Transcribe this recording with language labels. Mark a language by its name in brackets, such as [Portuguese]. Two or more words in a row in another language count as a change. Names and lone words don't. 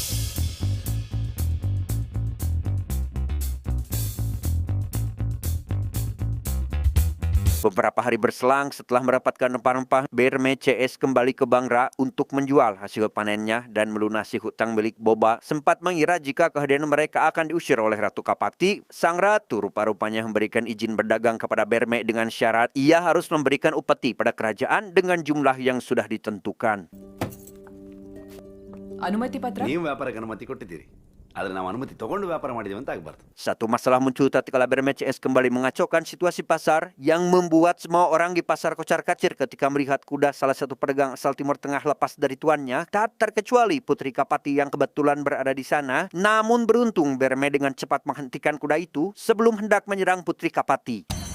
[Indonesian] Beberapa hari berselang setelah mendapatkan rempah-rempah, Berme CS kembali ke Bangra untuk menjual hasil panennya dan melunasi hutang milik Boba. Sempat mengira jika kehadiran mereka akan diusir oleh Ratu Kapati, sang ratu rupa-rupanya memberikan izin berdagang kepada Berme dengan syarat ia harus memberikan upeti pada kerajaan dengan jumlah yang sudah ditentukan. [Kannada] ಅನುಮತಿ ಪತ್ರ ನೀವು ವ್ಯಾಪಾರಕ್ಕೆ ಅನುಮತಿ ಕೊಟ್ಟಿದ್ದೀರಿ, ಆದರೆ ನಾವು ಅನುಮತಿ ತಗೊಂಡು ವ್ಯಾಪಾರ ಮಾಡಿದ್ದೀವಿ ಅಂತ ಆಗಬಾರ್ದು. [Indonesian] Satu masalah muncul tatkala Berme CS kembali mengacaukan situasi pasar yang membuat semua orang di pasar kocar-kacir ketika melihat kuda salah satu pedagang asal Timur Tengah lepas dari tuannya, tak terkecuali Putri Kapati yang kebetulan berada di sana. Namun beruntung Berme dengan cepat menghentikan kuda itu sebelum hendak menyerang Putri Kapati.